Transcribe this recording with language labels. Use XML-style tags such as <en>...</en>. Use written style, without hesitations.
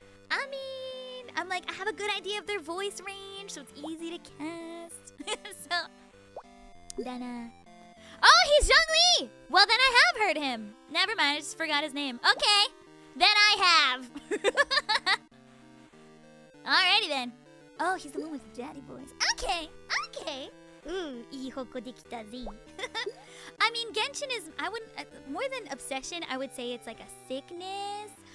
<en>I mean, I'm like, I have a good idea of their voice range, so it's easy to cast. So, then, oh, he's Zhang Li! Well, then I have heard him. Never mind, I just forgot his name. Okay, then I have. Alrighty then. Oh, he's the one with the daddy voice. Okay.</en> <ja>Ooh, いい方向できたぜ.</ja> <en>I mean, Genshin is, I wouldn't, more than obsession, I would say it's like a sickness.</en>